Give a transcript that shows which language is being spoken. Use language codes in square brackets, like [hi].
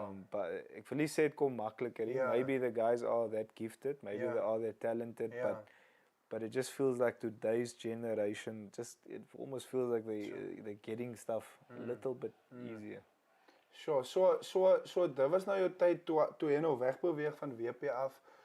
[af] But ek wil nie sê dit kom makliker nie. Ja. [en] Maybe the guys are that gifted, maybe [af] Ja. [en] they are that talented, [af] Ja. [en] but it just feels like today's generation it almost feels like they're getting stuff a little bit easier. [af] Sure, so dit was nou jou tyd toe jy nou wegbeweeg van WP af.